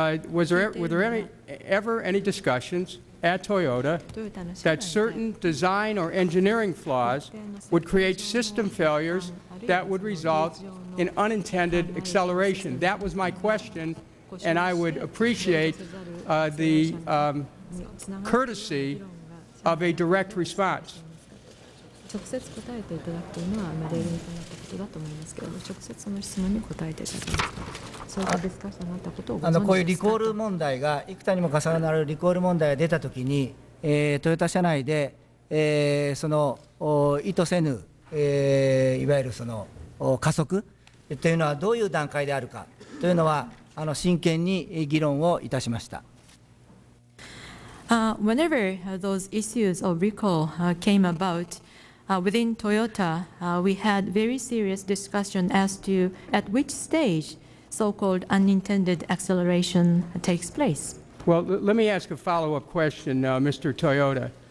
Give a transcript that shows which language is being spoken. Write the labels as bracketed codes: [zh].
[en] were there ever any discussions at Toyota that certain design or engineering flaws would create system failures that would result in unintended acceleration? That was my question, and I would appreciate the courtesy of a direct response. [ja] 直接答えていただくというのは例年となったことだと思いますけれども、直接その質問に答えていただきますか。そういったディスカッションがあったことをご存知ですか。こういうリコール問題が幾多にも重なるリコール問題が出たときに、トヨタ社内で、その意図せぬ、いわゆるその加速というのはどういう段階であるかというのは真剣に議論をいたしました。 [en] Whenever those issues of recall came about, within Toyota, we had very serious discussion as to at which stage so-called unintended acceleration takes place. Well, let me ask a follow-up question, Mr. Toyota.